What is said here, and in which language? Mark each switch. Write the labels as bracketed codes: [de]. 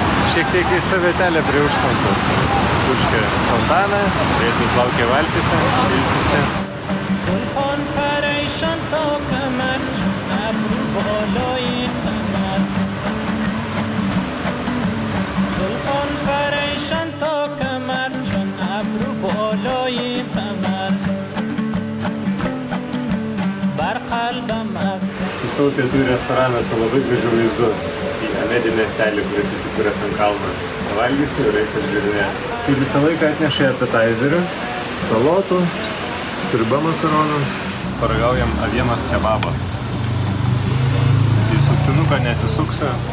[lt] Šiek tiek keista vietelė prie užtvankos. Purškia fontaną, vietiniai plaukia valtyse, ilsisi. [fa] زلفان پریشان تا کمر چون ابرو بالای قمر زلفان پریشان تا کمر چون ابرو بالای قمر بر قلبم [lt] Sustojau pietų restoraną su labai gražiu vaizdu į Amedi miestelį, kuris įsikūręs ant kalno. Valgysiu ir eisiu apžiūrinėti. Tai visą laiką atneša appetizerių, salotų, sriuba makaronų. Paragaujam avienos kebabą. Į suktinuką nesisuksiu.